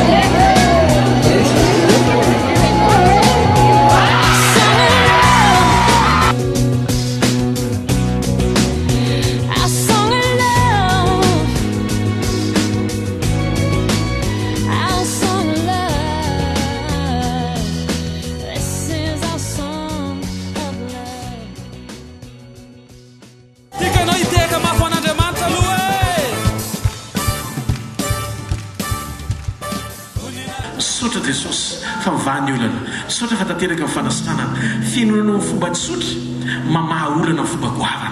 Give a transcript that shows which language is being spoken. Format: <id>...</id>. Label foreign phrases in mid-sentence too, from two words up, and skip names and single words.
<en>Our song of love. Our song of love. This is our song of love.</en> <mg>Dikanao iteka mafan'Andriamanitra aloha Sotra Jesosy fa mivahany olana, sotra fa tanteraka amin'ny fanasana, fianonana amin'ny fomba tsotra, mamaha olana amin'ny fomba goavana.</mg>